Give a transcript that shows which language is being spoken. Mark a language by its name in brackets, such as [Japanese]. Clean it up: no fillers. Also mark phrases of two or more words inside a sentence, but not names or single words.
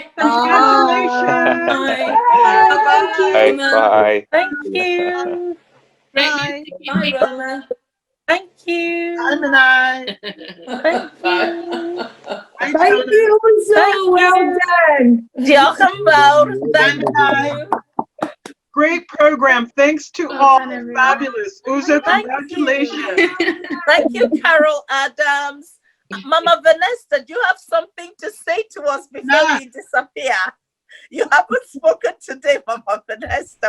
[English] Congratulations. Bye. Bye. Thank you. Bye. Bye, Roma. Thank you. Bye, Menai. Thank you. Thank you, so well done. [Welsh] Diolch yn fawr. [English] Thank you. Great program. Thanks to all. Fabulous. Uzo, congratulations. Thank you, Carol Adams. Mama Vanessa, do you have something to say to us before we disappear? You haven't spoken today, Mama Vanessa.